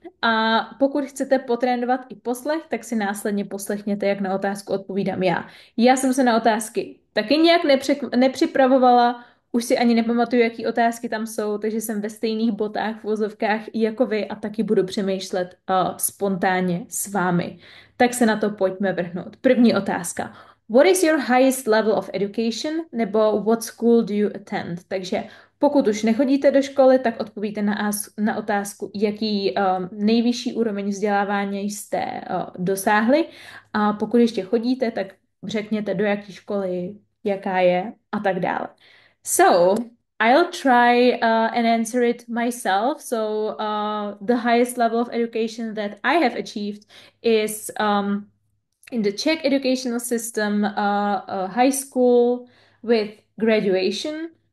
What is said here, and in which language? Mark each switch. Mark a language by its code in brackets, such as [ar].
[cs] A pokud chcete potrénovat i poslech, tak si následně poslechněte, jak na otázku odpovídám já. Já jsem se na otázky taky nějak nepřipravovala, už si ani nepamatuju, jaký otázky tam jsou, takže jsem ve stejných botách, v vozovkách jako vy a taky budu přemýšlet spontánně s vámi. Tak se na to pojďme vrhnout. První otázka. [en] What is your highest level of education? [cs] Nebo [en] what school do you attend? [cs] Takže pokud už nechodíte do školy, tak odpovíte na otázku, jaký nejvyšší úroveň vzdělávání jste dosáhli. A pokud ještě chodíte, tak řekněte, do jaké školy, jaká je a tak dále. [en] So, I'll try and answer it myself. So, the highest level of education that I have achieved is in the Czech educational system, a high school with graduation.